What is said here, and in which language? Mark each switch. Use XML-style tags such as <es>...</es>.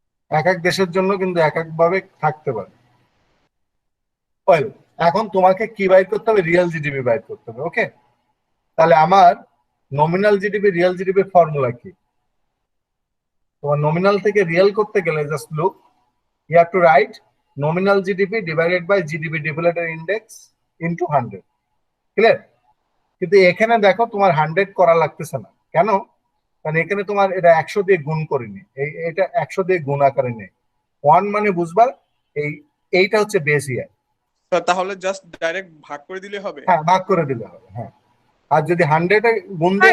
<bn>এক এক দেশের জন্য কিন্তু এক এক ভাবে থাকতে পারে। ওয়েল, এখন তোমাকে কি বাইর করতে হবে, রিয়েল জিডিপি বাইর করতে হবে। ওকে, তাহলে আমার নমিনাল জিডিপি রিয়েল জিডিপির ফর্মুলা কি? তোমার নমিনাল থেকে রিয়েল করতে গেলে just look,</bn> <en>you have to write nominal GDP divided by GDP deflator index into 100,</en> <bn>clear? কিন্তু এখানে দেখো তোমার 100 করা লাগতেছে না, কেন? কারণ এখানে তোমার এটা 100 দিয়ে গুণ করিনি, এটা 100 দিয়ে গুণ আকারে নেই। 1 মানে বুঝবা, এইটা হচ্ছে বেস ইয়ার। স্যার তাহলে জাস্ট ডাইরেক্ট ভাগ করে দিলে হবে? হ্যাঁ, ভাগ করে দিলে হবে। হ্যাঁ, আর যদি 100-এ গুণ দিয়ে</bn>